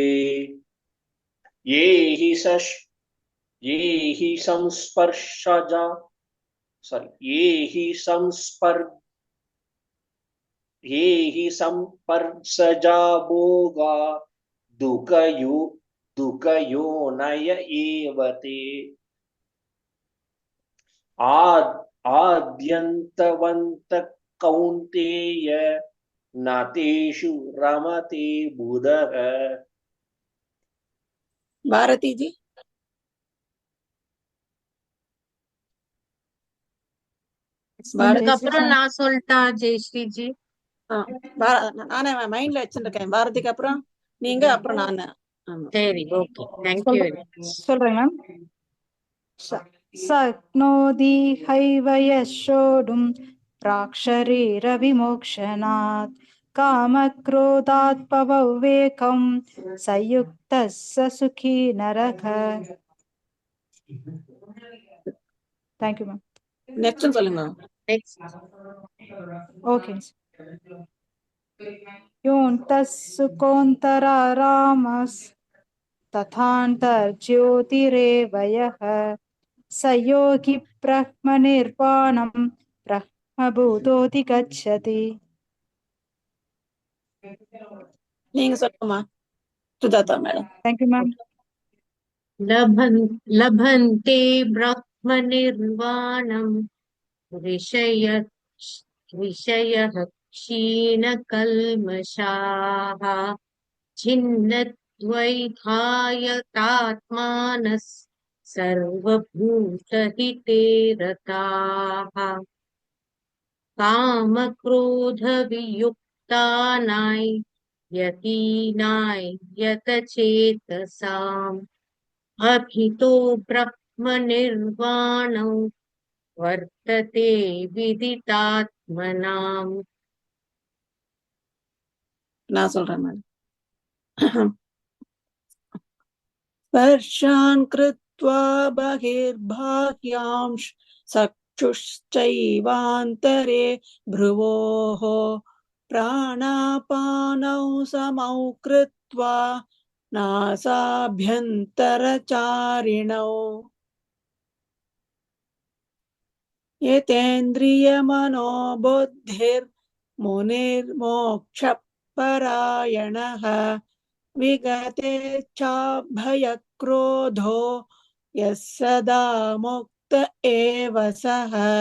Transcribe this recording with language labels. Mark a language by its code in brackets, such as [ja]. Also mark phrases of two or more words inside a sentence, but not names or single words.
[sa] ये हि संस्पर्शजा भोगा दुःखयोनय एव ते आद्यन्तवन्त कौन्तेय न तेषु रमते बुधः। [hi] भारती जी। [ta] அதுக்கப்புறம் நான் சொல்லிட்டா ஜெயஸ்ரீ ஜி. நானே மைண்ட்ல வச்சிருக்கேன். பாரதிக்கு அப்புறம் நீங்க, அப்புறம் நானு. சரி, ஓகே, தேங்க்யூ. சொல்றேன் மேம். [sa] शक्नोति हैव यषोडुम् प्राक्शरीरविमोक्षणात् कामक्रोधात् पववेकं संयुक्तः स सुखी नरः। [en] thank you ma'am. [ta] नेक्स्ट சொல்லுங்க। नेक्स्ट ओके। [sa] योऽन्तः सुकोऽन्तरा रामस् तथान्तर्ज्योतिरेव यः स योगी ब्रह्मनिर्वाणं ब्रह्मभूतोऽधि गच्छति। [ta] நீங்க சொல்லுமா சுஜாதா மேடம்। [en] thank you ma'am. [sa] लभन्ते ब्रह्मनिर्वाणं ऋषयः क्षीणकल्मषाः छिन्नद्वैधायतात्मानः सर्वभूतहिते रताः कामक्रोधवियुक्तानां यतीनां यतचेतसाम् अभितो ब्रह्मनिर्वाणो वर्तते विदितात्मनाम्। [ta] நான் சொல்றேன் மேடம்। [sa] स्पर्शान् कृत्वा बहिर्बाह्यांश चक्षुश्चैवान्तरे भ्रुवोः प्राणापानौ समौ कृत्वा नासाभ्यन्तरचारिणौ यतेन्द्रियमनोबुद्धिर्मुनिर्मोक्षपरायणः विगतेच्छाभयक्रोधो यः सदा मुक्त एव सः.